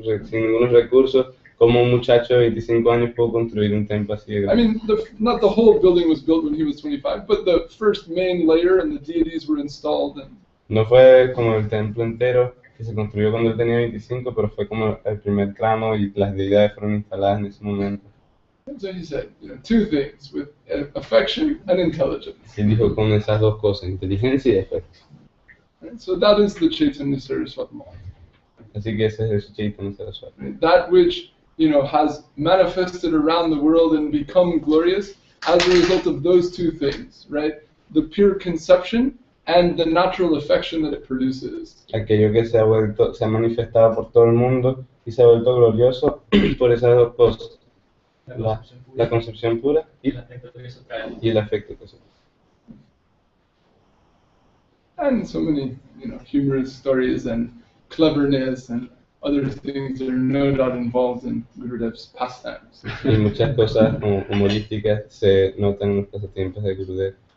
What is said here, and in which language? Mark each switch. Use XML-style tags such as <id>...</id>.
<es>Sin ningunos recursos, como un muchacho de 25 años pudo construir un templo así de grande.</es> <en>I mean, not the whole building was built when he was 25, but the first main layer and the deities were installed.</en> <es>No fue como el templo entero que se construyó cuando él tenía 25, pero fue como el primer tramo y las deidades fueron instaladas en ese momento.</es> <en>And so he said, two things, with affection and intelligence.</en> <es>Y dijo con esas dos cosas, inteligencia y afecto.</es> <en>Right? So that is the Chaitanya Saraswati Mall.</en> <es>Así que ese es el Chaitanya Saraswati.</es> <en>Right? That which has manifested around the world and become glorious as a result of those two things, right? The pure conception and the natural affection that it produces.</en> <es>Aquello que se ha manifestado por todo el mundo y se ha vuelto glorioso por esas dos cosas, la concepción pura y el afecto que eso trae.</es> <en>And so many, humorous stories and cleverness and other things that are no doubt involved in Gurudev's pastimes.</en> <es>Y muchas cosas como humorísticas se notan en los pasatiempos de Gurudev.</es>